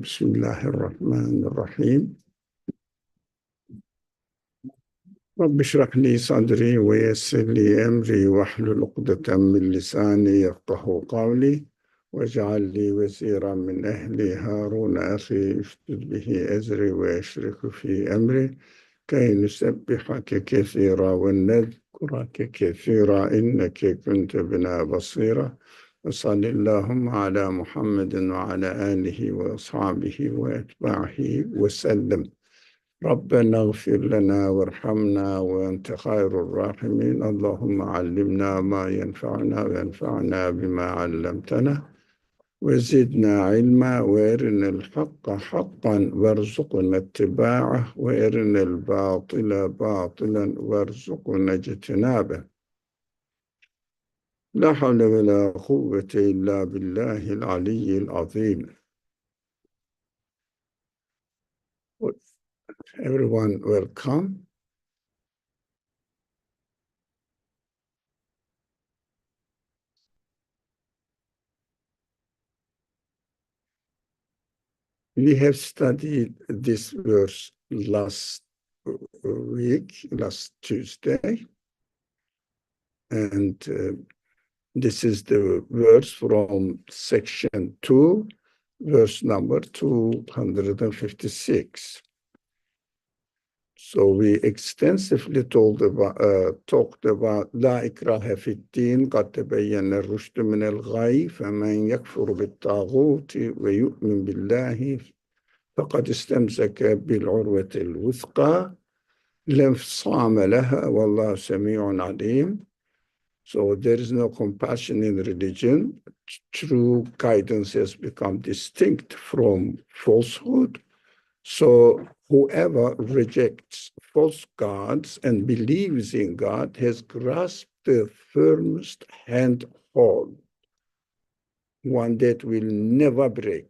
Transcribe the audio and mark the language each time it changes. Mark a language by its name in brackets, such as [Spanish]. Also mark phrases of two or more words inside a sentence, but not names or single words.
[Arabic] بسم الله الرحمن الرحيم. رب اشرح لي صدري ويسر لي أمري واحلل عقدة من لساني يفقهوا قولي واجعل لي وزيرا من أهلي هارون أخي اشدد به أزري وأشركه في أمري كي نسبحك كثيرا ونذكرك كثيرا إنك كنت بنا بصيرا. وصل اللهم على محمد وعلى آله وأصحابه وأتباعه وسلم. ربنا اغفر لنا وارحمنا وأنت خير الراحمين. اللهم علمنا ما ينفعنا وانفعنا بما علمتنا وزدنا علما وارنا الحق حقا وارزقنا اتباعه وارنا الباطل باطلا وارزقنا اجتنابه. لا حول ولا قوة إلا بالله العلي العظيم. [English] Everyone welcome. We have studied this verse last week, last Tuesday, and this is the verse from section 2, verse number 256. So we extensively talked about [Arabic] لا إكراه في الدين قد تبين الرشد من الغي فمن يكفر بالطاغوت ويؤمن بالله فقد استمسك بالعروة الوثقى لا انفصام لها والله سميع عليم. [English] So there is no compassion in religion. True guidance has become distinct from falsehood. So whoever rejects false gods and believes in God has grasped the firmest handhold, one that will never break.